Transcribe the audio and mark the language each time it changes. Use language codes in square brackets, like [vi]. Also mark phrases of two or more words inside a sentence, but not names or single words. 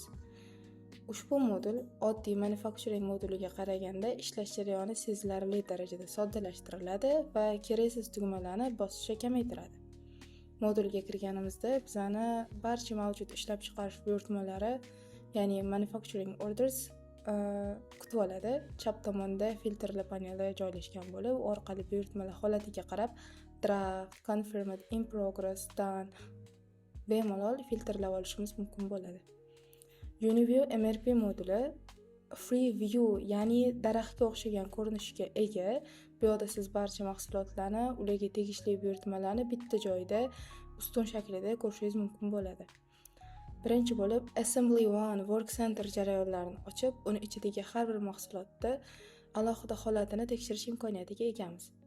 [uz] Ushbu modul oddiy manufacturing moduliga qaraganda ishlash jarayoni sezilarli darajada soddalashtiriladi va keraksiz tugmalarni bosishni kamaytiradi. Modulga kirganimizda bizani barcha mavjud ishlab chiqarish buyurtmalari, ya'ni [en] manufacturing orders [uz] kutib oladi. Chap tomonda filtrli paneli joylashgan bo'lib, u orqali buyurtmalar holatiga qarab [en] draft, confirmed, in progress, done [uz] bemalol filtrlab olishimiz mumkin bo'ladi. UniView MRP moduli [en] free view, [uz] ya'ni daraxtga o'xshagan ko'rinishga ega. Bu yerda siz barcha mahsulotlarni, ularga tegishli buyurtmalarni bitta joyda ustun shaklida ko'rishingiz mumkin bo'ladi. Birinchi bo'lib Assembly One Work Center jarayonlarini ochib, uni ichidagi har bir mahsulotda alohida holatini tekshirish imkoniyatiga egamiz.